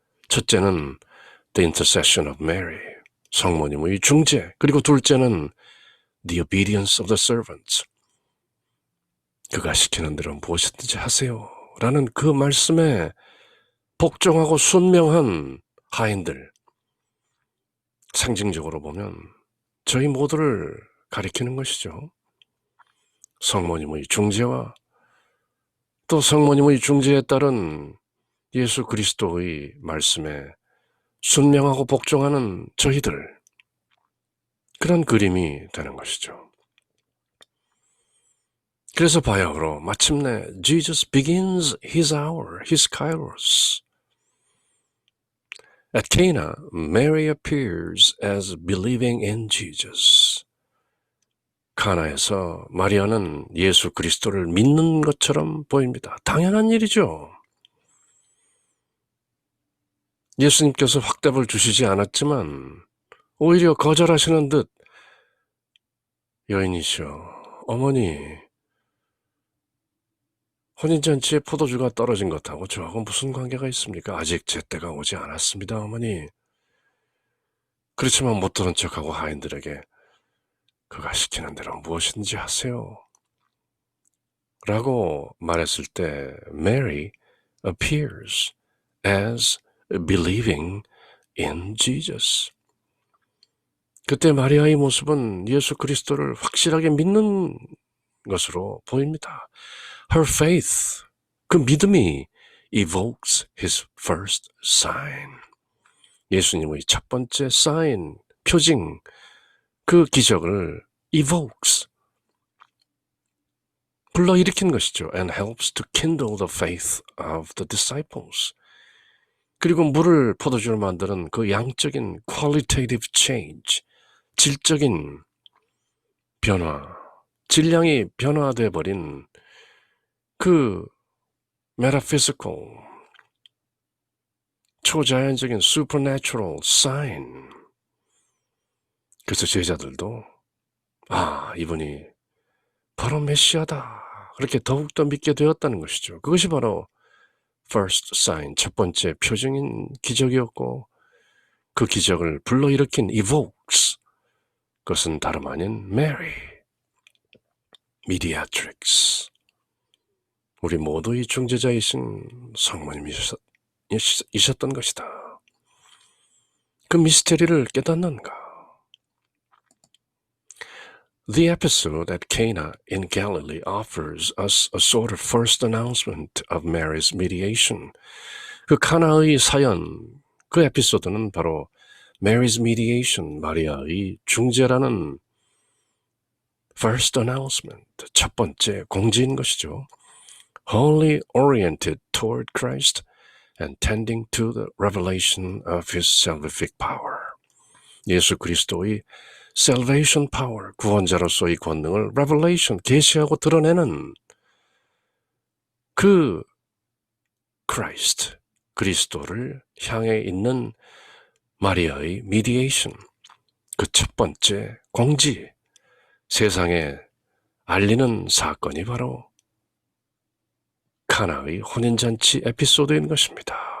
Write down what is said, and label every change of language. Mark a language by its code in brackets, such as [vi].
[ko] 첫째는 [en] the intercession of Mary, [ko] 성모님의 중재, 그리고 둘째는 [en] the obedience of the servants, [ko] 그가 시키는 대로 무엇이든지 하세요 라는 그 말씀에 복종하고 순명한 하인들, 상징적으로 보면 저희 모두를 가리키는 것이죠. 성모님의 중재와 또 성모님의 중재에 따른 예수 그리스도의 말씀에 순명하고 복종하는 저희들, 그런 그림이 되는 것이죠. 그래서 바야흐로 마침내 [en] Jesus begins his hour, his kairos. At Cana, Mary appears as believing in Jesus. [ko] 카나에서 마리아는 예수 그리스도를 믿는 것처럼 보입니다. 당연한 일이죠. 예수님께서 확답을 주시지 않았지만 오히려 거절하시는 듯 여인이시여, 어머니, 혼인잔치에 포도주가 떨어진 것하고 저하고 무슨 관계가 있습니까? 아직 제 때가 오지 않았습니다, 어머니. 그렇지만 못 들은 척하고 하인들에게 그가 시키는 대로 무엇이든지 하세요 라고 말했을 때 [en] Mary appears as believing in Jesus. [ko] 그때 마리아의 모습은 예수 그리스도를 확실하게 믿는 것으로 보입니다. [en] Her faith, [ko] 그 믿음이 [en] evokes his first sign. [ko] 예수님의 첫 번째 sign, 표징, 그 기적을 evokes, 불러일으킨 것이죠. [en] And helps to kindle the faith of the disciples. [ko] 그리고 물을 포도주로 만드는 그 양적인 qualitative change, 질적인 변화, 질량이 변화돼 버린 그 metaphysical, 초자연적인 supernatural sign. 그래서 제자들도 이분이 바로 메시아다, 그렇게 더욱더 믿게 되었다는 것이죠. 그것이 바로 first sign, 첫 번째 표징인 기적이었고, 그 기적을 불러일으킨 evokes, 그것은 다름 아닌 Mary, mediatrix, 우리 모두의 중재자이신 성모님이셨던 것이다. 그 미스테리를 깨닫는가? [en] The episode at Cana in Galilee offers us a sort of first announcement of Mary's mediation. [ko] 그 카나의 사연, 그 에피소드는 바로 Mary's mediation, 마리아의 중재라는 first announcement, 첫 번째 공지인 것이죠. [en] Wholly oriented toward Christ and tending to the revelation of his salvific power. [ko] 예수 그리스도의 salvation power, 구원자로서의 권능을 revelation, 계시하고 드러내는 그 Christ, 그리스도를 향해 있는 마리아의 mediation, 그 첫 번째 공지, 세상에 알리는 사건이 바로 카나의 혼인잔치 에피소드인 것입니다.